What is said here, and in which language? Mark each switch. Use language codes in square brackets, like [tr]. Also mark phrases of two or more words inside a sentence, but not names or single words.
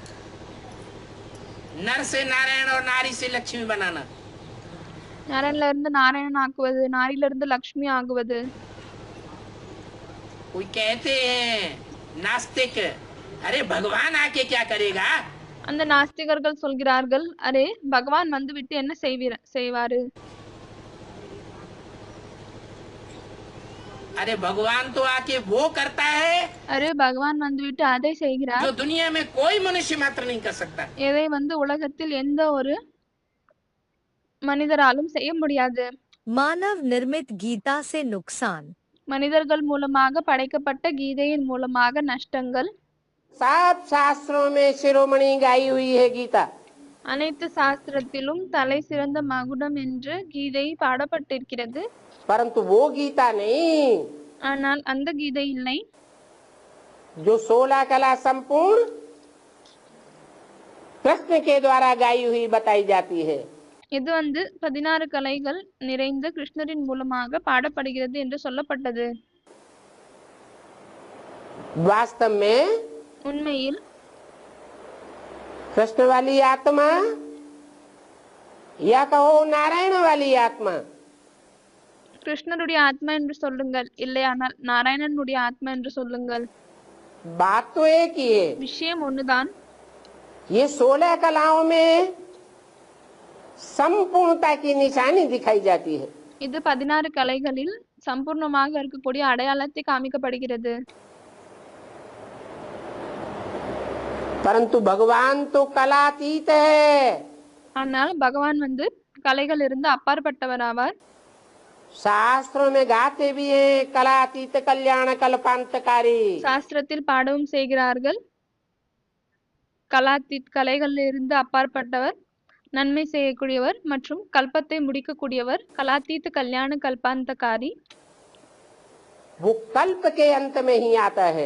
[hi] नर से नारायण और नारी से लक्ष्मी बनाना, [ta] நரன்ல இருந்து நாராயணன் ஆக்குவது, நாரில இருந்து லக்ஷ்மி ஆகுவது. [hi] कोई कहते हैं नास्तिक, अरे भगवान आके क्या करेगा? [ta] அந்த நாஸ்திகர்கள் சொல்கிறார்கள், அரே பகவான் விட்டு என்ன செய்வாரு? [hi] अरे भगवान तो आके वो करता है [ta] அரே பகவான் விட்டு அதை செய்கிறார், [hi] जो दुनिया में कोई मनुष्य मात्र नहीं कर सकता। [ta] எதை உலகத்தில் எந்த ஒரு மனிதராலும் செய்ய முடியாது. [hi] मानव निर्मित गीता से नुकसान, [ta] மனிதர்கள் மூலமாக படைக்கப்பட்ட கீதையின் மூலமாக நஷ்டங்கள். [hi] सब शास्त्रों में शिरोमणि गाई हुई है गीता, [ta] அனைத்து சாஸ்திரத்திலும் தலை சிறந்த மகுடம் என்று கீதை பாடப்பட்டிருக்கிறது. [hi] परंतु वो गीता नहीं [ta] ஆனால் அந்த கீதை இல்லை, [hi] जो 16 कला संपूर्ण कृष्ण के द्वारा गाई हुई बताई जाती है। [ta] இது 16 கலைகள் நிறைந்த கிருஷ்ணரின் மூலமாக பாடப்படுகிறது என்று சொல்லப்பட்டது. [hi] वास्तव में [ta] உண்மையில் [hi] कृष्ण वाली आत्मा या कहो नारायण वाली आत्मा, [ta] கிருஷ்ணருடைய ஆத்மா என்று சொல்லுங்கள், இல்லையானால் நாராயணனுடைய ஆத்மா என்று சொல்லுங்கள், [hi] बात तो एक ही है। [ta] விஷயம் ஒண்ணுதான். [hi] ये 16 कलाओं में संपूर्णता की निशानी दिखाई जाती है, [ta] இது 16 கலைகளில் சம்பூர்ணமாக இருக்கக்கூடிய அடையாளத்தை காமிக்கப்படுகிறது. [hi] परंतु भगवान तो कलातीत है। [ta] ஆனால் பகவான் கலைகள் இருந்து அப்பாற்பட்டவர் ஆவார். [hi] शास्त्रों में गाते भी हैं कलातीत कल्याण कल्पांतकारी, [ta] சாஸ்திரத்தில் பாடவும் செய்கிறார்கள், கலாத்தீத் கலைகள் இருந்து அப்பாற்பட்டவர், நன்மை செய்யக்கூடியவர் மற்றும் கல்பத்தை முடிக்கக்கூடியவர், [hi] कलातीत कल्याण कल्पांतकारी. वो कल्प के अंत में ही आता है,